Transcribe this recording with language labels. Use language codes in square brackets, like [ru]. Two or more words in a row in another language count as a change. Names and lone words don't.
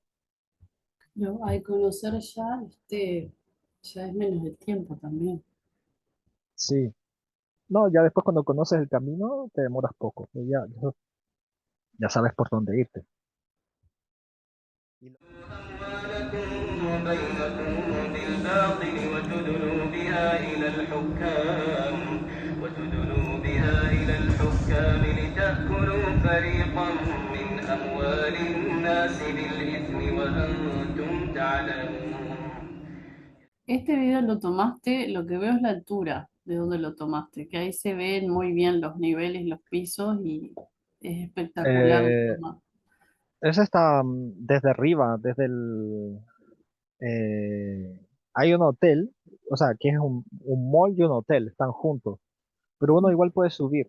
[es] al conocer ya, ya es menos el tiempo también. Sí. No, ya después cuando conoces el camino, te demoras poco. Y ya sabes por dónde irte. Y [ar] أموالكم بينكم بالباطل وتدلوا بها إلى الحكام لتأكلوا فريقا من أموال الناس بالإثم وأنتم تعلمون. [es] Este video lo tomaste, lo que veo es la altura de donde lo tomaste, que ahí se ven muy bien los niveles, los pisos y es espectacular la Eh, toma. Ese está desde arriba, hay un hotel, o sea, que es un mall y un hotel, están juntos, pero uno igual puede subir.